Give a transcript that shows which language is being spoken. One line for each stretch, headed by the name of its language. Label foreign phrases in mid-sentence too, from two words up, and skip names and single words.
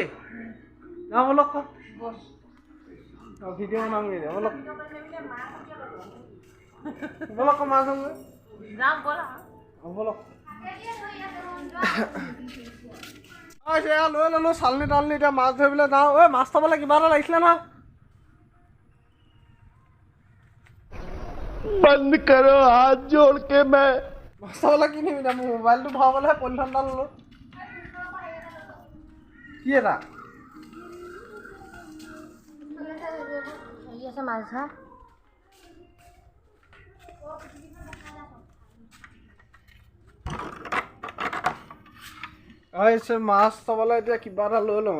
Assamese: যাওঁ বলক, ভিডিঅ' বনামগৈ এতিয়া বলক, বলক মাছ ধৰোঁগৈ, বলক। এয়া লৈ ল'লোঁ চালনি তালনি, এতিয়া মাছ ধৰিবলৈ যাওঁ। ঐ মাছ থ'বলৈ কিবা এটা লাগিছিলে নহয়।
Hindi: बंद करो हाथ जोड़ के मैं
Assamese: মাছ থ'বলৈ কি নিম এতিয়া? মোৰ মোবাইলটো ভৰাবলৈহে পলিথিন এটা ল'লোঁ। কি এটা হেৰি আছে মাছ ধৰা। মাছ থ'বলৈ এতিয়া কিবা এটা লৈ লওঁ।